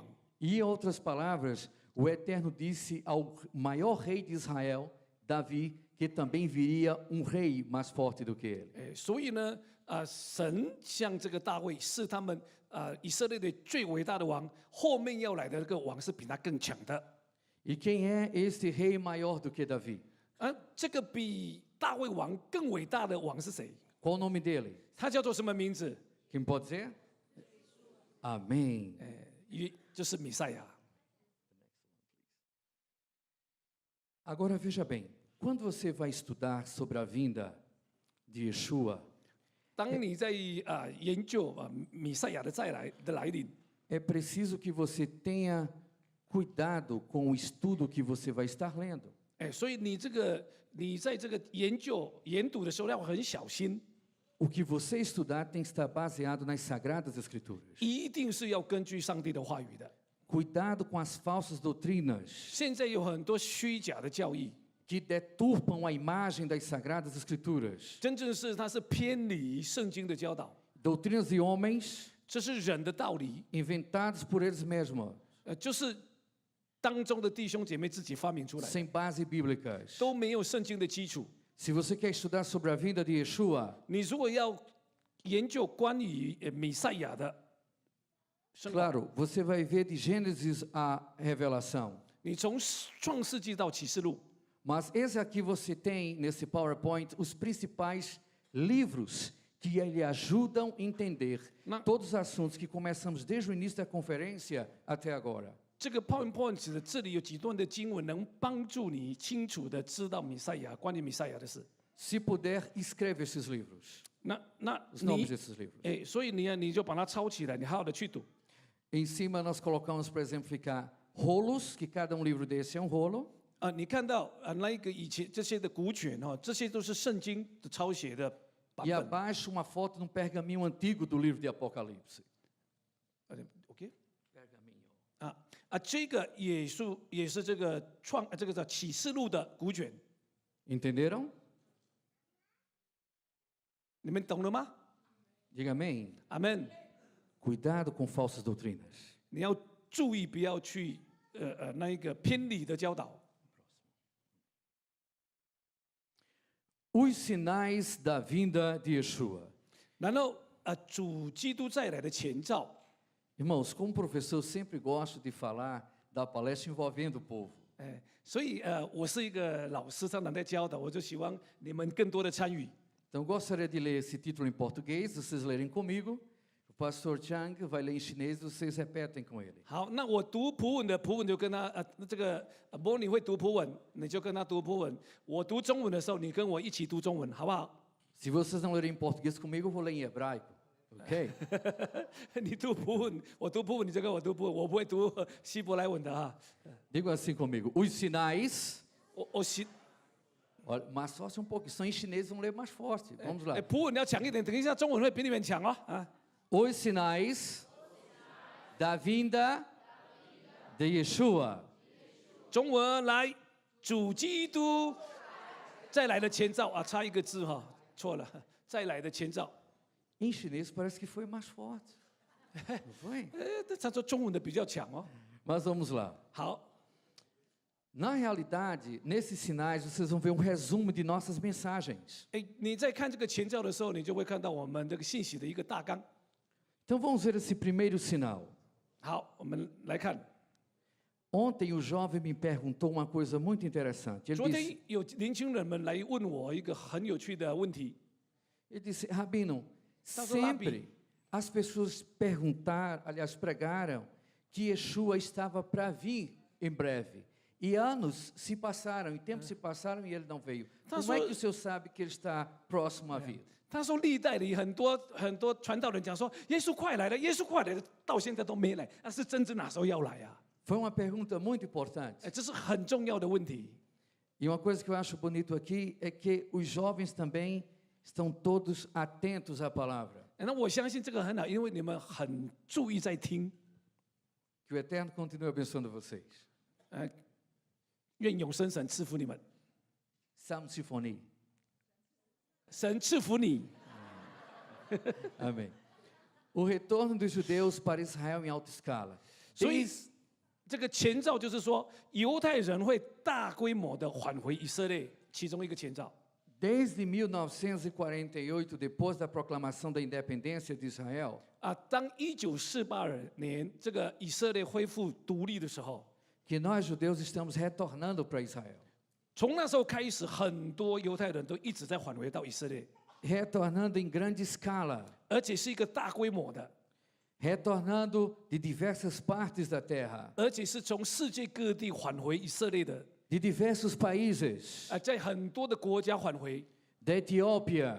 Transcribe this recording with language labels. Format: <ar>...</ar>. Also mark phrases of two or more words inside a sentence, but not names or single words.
<pt>E em outras palavras, o Eterno disse ao maior rei de Israel, Davi, que também viria um rei mais forte do que ele.</pt> <zh>所以呢，神向这个大卫是他们以色列的最伟大的王，后面要来的那个王是比他更强的。</zh> <pt>E quem é este rei maior do que Davi?</pt> <zh>这个比大卫王更伟大的王是谁？</zh> <pt>Qual o nome dele?</pt> <zh>他叫做什么名字？</zh> <pt>Quem pode dizer? Amém.</pt> <zh>就是弥赛亚。</zh> <pt>Agora veja bem, quando você vai estudar sobre a vinda de Yeshua,</pt> <zh>当你在研究弥赛亚的再来的来临，</zh> <pt>é preciso que você tenha cuidado com o estudo que você vai estar lendo.</pt> <zh>所以你在这个研读的时候要很小心，</zh> <pt>O que você estudar tem que estar baseado nas Sagradas Escrituras.</pt> <zh>一定是要根据上帝的话语的。</zh> <pt>Cuidado com as falsas doutrinas</pt> <zh>现在有很多虚假的教义，</zh> <pt>que deturpam a imagem das Sagradas Escrituras.</pt> <zh>真正是它是偏离圣经的教导，</zh> <pt>Doutrinas de homens</pt> <zh>这是人的道理，</zh> <pt>inventados por eles mesmos,</pt> <zh>就是当中的弟兄姐妹自己发明出来的，</zh> <pt>sem base bíblicas.</pt> <zh>都没有圣经的基础。</zh> <pt>Se você quer estudar sobre a vinda de Yeshua,</pt> <zh>你如果要研究关于弥赛亚的，</zh> <pt>claro, você vai ver de Gênesis a Revelação.</pt> <zh>你从创世纪到启示录，</zh> <pt>Mas esse aqui você tem nesse PowerPoint os principais livros que lhe ajudam a entender todos os assuntos que começamos desde o início da conferência até agora.</pt> <zh>这个 PowerPoint 的这里有几段的经文，能帮助你清楚的知道弥赛亚关于弥赛亚的事。</zh> <pt>Se puder, escreve esses livros,</pt> <zh>那</zh> <pt>os nomes</pt> <zh>你</zh> <pt>desses livros.</pt> <zh>所以你就把它抄起来，你好好的去读。</zh> <pt>Em cima nós colocamos para exemplificar rolos, que cada livro desse é um rolo.</pt> <zh>你看到那一个以前这些的古卷这些都是圣经的抄写的版</zh> <pt>E</pt> <zh>本。</zh> <pt>abaixo uma foto de um pergaminho antigo do livro de Apocalipse. OK Pergaminho.</pt> <zh>这个也是这个这个叫启示录的古卷，</zh> <pt>Entenderam?</pt> <zh>你们懂了吗？</zh> <pt>Diga amém.</pt> <zh>阿门。</zh> <pt>Cuidado com falsas doutrinas.</pt> <zh>你要注意不要去那一个偏离的教导。</zh> <pt>Os sinais da vinda de Yeshua.</pt> <zh>然后主基督再来的前兆。</zh> <pt>Irmãos, como professor, eu sempre gosto de falar da palestra envolvendo o povo.</pt> <zh>所以我是一个老师，常常在教导，我就希望你们更多的参与。</zh> <pt>Então, eu gostaria de ler esse título em português, vocês lerem comigo. O pastor Chang vai ler em chinês, vocês repetem com ele.</pt> <zh>好，那我读普文的普文就跟他这个波你会读普文，你就跟他读普文。我读中文的时候，你跟我一起读中文，好不好？</zh> <pt>Se vocês não lerem em português comigo, eu vou ler em hebraico, ok?</pt> <zh>你读普文，我读普文，你就跟我读普文，我不会读希伯来文的哈。</zh> <pt>Diga assim comigo. Os sinais...</pt> <zh>我希</zh> <pt>Olha, mais forte um pouco. São em chinês, vamos ler mais forte. Vamos lá.</pt> <zh>普文你要强一点，等一下中文会比你们强哦。</zh> <pt>Os sinais da vinda de Yeshua.</pt> <zh>中文来，主基督再来的前兆差一个字哈，错了，再来的前兆。</zh> <pt>Em chinês parece que foi mais forte. Não foi?</pt> <zh>他说中文的比较强哦。</zh> <pt>Mas vamos lá.</pt> <zh>好，</zh> <pt>Na realidade, nesses sinais, vocês vão ver um resumo de nossas mensagens.</pt> <zh>你在看这个前兆的时候，你就会看到我们这个信息的一个大纲。</zh> <pt>Então vamos ver esse primeiro sinal.</pt> <zh>好，我们来看。</zh> <pt>Ontem o jovem me perguntou uma coisa muito interessante.</pt> <zh>昨天有年轻人们来问我一个很有趣的问题。</zh> <pt>Ele disse, Rabino, Pastor Rabi. sempre as pessoas perguntaram, aliás, pregaram que Yeshua estava para vir em breve. E anos se passaram, e tempos se passaram e ele não veio. Como é que o senhor sabe que ele está próximo a vir?</pt> <zh>他说历代里很多传道人讲说耶稣快来了，耶稣快来了，到现在都没来，那是真正哪时候要来啊？</zh> <pt>Foi uma pergunta muito importante.</pt> <zh>这是很重要的问题。</zh> <pt>E uma coisa que eu acho bonito aqui é que os jovens também estão todos atentos à palavra.</pt> <zh>那我相信这个很好，因为你们很注意在听。</zh> <pt>Que o Eterno continue abençoando vocês.</pt> <zh>愿永生神赐福你们，</zh> <pt>Salmo Sinfonia.</pt> <zh>神赐福你。</zh> <pt>Amém. O retorno dos judeus para Israel em alta escala.</pt> <zh>所以这个前兆就是说，犹太人会大规模的返回以色列，其中一个前兆。</zh> <pt>Desde 1948, depois da proclamação da independência de Israel,</pt> <zh>当1948年这个以色列恢复独立的时候，</zh> <pt>que nós judeus estamos retornando para Israel.</pt> <zh>从那时候开始，很多犹太人都一直在返回到以色列，</zh> <pt>Retornando em grande escala,</pt> <zh>而且是一个大规模的，</zh> <pt>retornando de diversas partes da terra,</pt> <zh>而且是从世界各地返回以色列的，</zh> <pt>de diversos países,</pt> <zh>在很多的国家返回，</zh> <pt>da Etiópia,</pt>